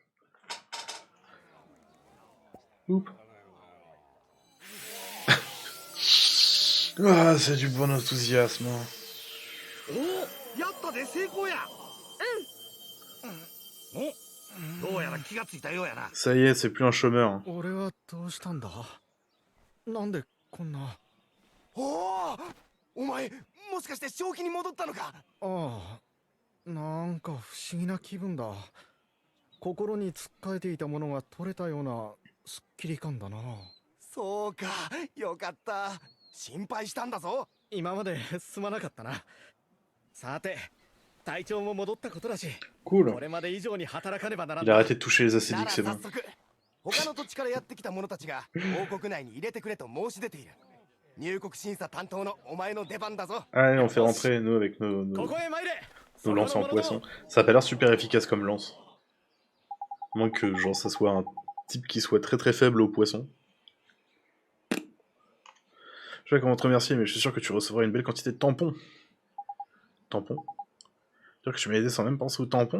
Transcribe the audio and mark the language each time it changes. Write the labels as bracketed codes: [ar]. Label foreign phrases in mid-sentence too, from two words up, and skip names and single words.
[fr] Oups. Ah, c'est du bon enthousiasme. Ça y est, c'est plus un chômeur. [ja] お前もしかして正気に戻ったのか。ああ、なんか不思議な気分だ。心につっかえていたものが取れたようなすっきり感だな。そうか、よかった。心配したんだぞ。今まですまなかったな。さて、体調も戻ったことだし、 [fr] Cool. [ja] これまで以上に働かねばなら [fr] Il a [ja] ない。 [fr] arrêté de toucher les acédiques, c'est [ja] なら [fr] bon. [ja] 早速、他の土地からやってきた者たちが王国内に入れてくれと申し出ている。入国審査担当のお前の出番だぞ。 [fr] Allez, on fait rentrer, nous, avec nos [ja] ここへ参れ。 [fr] nos lances en poisson. Ça a pas l'air super efficace comme lance. À moins que, genre, ça soit un type qui soit très très faible au poisson. Je sais pas comment te remercier, mais je suis sûr que tu recevras une belle quantité de tampons. Tampons? C'est-à-dire que tu m'as aidé sans même penser aux tampons?